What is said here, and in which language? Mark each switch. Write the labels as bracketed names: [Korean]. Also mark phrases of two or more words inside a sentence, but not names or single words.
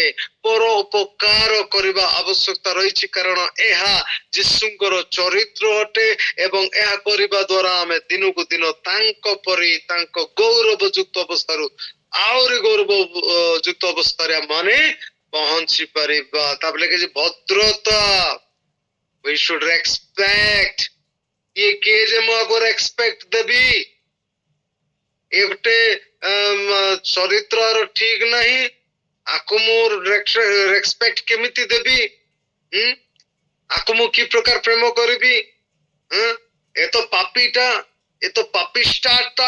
[Odia] ପର ଉପକାର କରିବା ଆବଶ୍ୟକତା ରହିଛି, କାରଣ ଏହା ଯୀଶୁଙ୍କର ଚରିତ୍ର ଅଟେ ଏବଂ ଏହା କରିବା ଦ୍ୱାରା ଆମେ ଦିନକୁ ଦିନ ତାଙ୍କ ପରି, ତାଙ୍କ ଗୌରବ ଯୁକ୍ତ ଅବସ୍ଥାରୁ ଆହୁରି ଗୌରବ ଯୁକ୍ତ ଅବସ୍ଥାରେ ମାନେ ପହଞ୍ଚି ପାରିବା। ତାପରେ ଲେଖିଛି ଭଦ୍ରତା, [English] we should respect। [Odia] ଏ କିଏ ଜେ ମୁଁ ଆଗରୁ ରେସ୍ପେକ୍ଟ ଦେବି, ଏ ଗୋଟେ ଚରିତ୍ରର ଠିକ ନାହିଁ, ଆକୁ ମୁଁ ରେସ୍ପେକ୍ଟ କେମିତି ଦେବି? ଆକୁ ମୁଁ କି ପ୍ରକାର ପ୍ରେମ କରିବି? ଏ ତ ପାପୀଟା, ଏ ତ ପାପିଷ୍ଟାଟା।